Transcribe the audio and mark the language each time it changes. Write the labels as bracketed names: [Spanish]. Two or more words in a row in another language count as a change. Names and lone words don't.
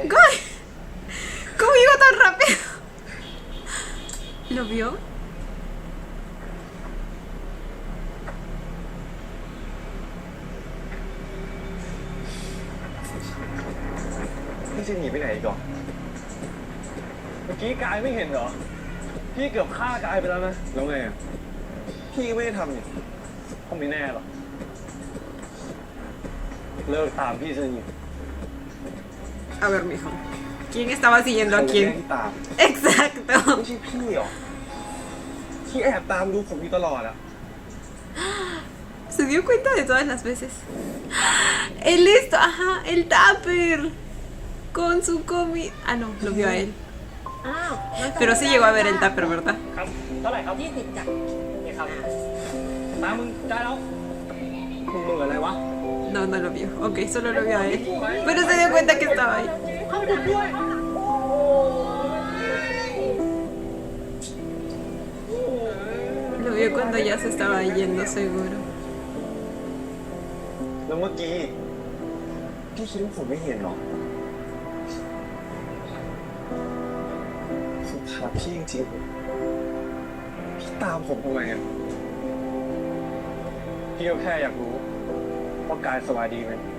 [Spanish] ¡Guay! ¿Cómo iba tan rápido? ¿Lo vio? [Thai] พี่จะหนีไปไหนอีกเหรอเมื่อกี้กายไม่เห็นเหรอ พี่เกือบฆ่ากายไปแล้วนะ แล้วไงอ่ะ พี่ไม่ได้ทำนี่คงไม่แน่หรอก เลิกตามพี่ซะนี่ [Spanish] A ver, mijo. ¿Quién estaba siguiendo a [Thai] ใครแน่ [Spanish] quién? [Thai] ที่ตาม [Spanish] Exacto. [Thai] ไม่ใช่พี่หรอ ที่แอบตามดูผมอยู่ตลอดอะ [Spanish] Se dio cuenta de todas las veces. El esto, ajá, el tupper. Con su comi. Ah, no, lo vio a él. [Thai] อ้าว [Spanish] Pero sí llegó a ver el tupper, ¿verdad? [Thai] ครับ เท่าไหร่ครับ 20จ้ะ นี่ครับตามมึงได้แล้วมึงเหมือนอะไรวะ [Spanish] No, no lo vio. Ok, solo lo vio a él. Pero se dio cuenta que estaba ahí. [Thai] เข้าไปด้วย [Spanish] Lo vio cuando ya se estaba yendo, seguro. [Thai] แล้วเมื่อกี้ พี่คิดว่าผมไม่เห็นหรอผมถามพี่จริงๆพี่ตามผมทำไมอะ พี่ก็แค่อยากรู้ว่ากายสบายดีไหม